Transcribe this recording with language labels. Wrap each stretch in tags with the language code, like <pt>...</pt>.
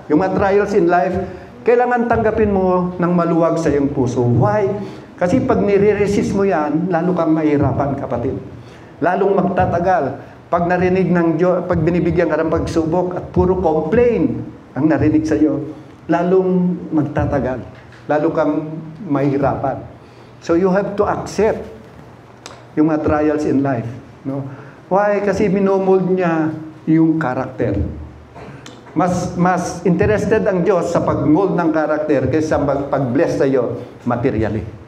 <tl>Yung mga</tl> <en>trials in life,</en> <tl>kailangan tanggapin mo ng maluwag sa iyong puso. Why? Kasi pag nire-resist mo yan, lalo kang mahirapan, kapatid. Lalong magtatagal. Pag narinig ng Diyos, pag binibigyan ka ng pagsubok at puro complain ang narinig sa iyo, lalong magtatagal. Lalo kang mahirapan.</tl> <en>So you have to accept</en> <tl>yung mga</tl> <en>trials in life.</en> <tl>No? Why? Kasi minomold niya yung karakter. Mas interested ang Diyos sa pag-mold ng karakter kaysa pag-bless sa iyo materially.</tl>